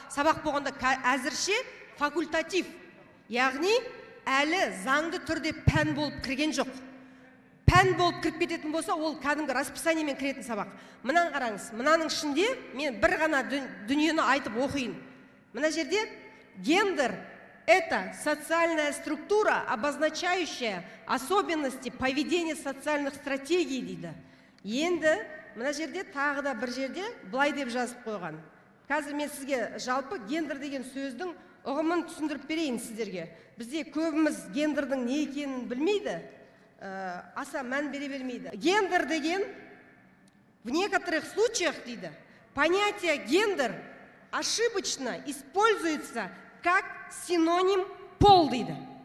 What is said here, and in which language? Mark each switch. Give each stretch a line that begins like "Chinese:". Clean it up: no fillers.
Kazakh: Сабақ болғанда әзірше факультатив, яғни әлі заңды түрде пән болып кірген жоқ. Пән болып кіріп кететін болса, ол кәдімгі расписаниемен кіретін сабақ. Мынаны қараңыз, мынаның ішінде мен бір ғана дүниені айтып оқиын. Мына жерде
Russian: гендер – это социальная структура, обозначающая особенности поведения социальных стратегий
Kazakh: дейді. Енді мына жерде тағы да бір жерде былай деп жазып қойған. Қазір мен сізге жалпы гендер деген сөздің ұғымын түсіндіріп берейін сіздерге. Бізде көбіміз гендердің не екенін білмейді, аса мән бере бермейді. Гендер деген
Russian: в некоторых случаях
Kazakh: дейді,
Russian: понятие гендер ошибочно используется как синоним пол дейді.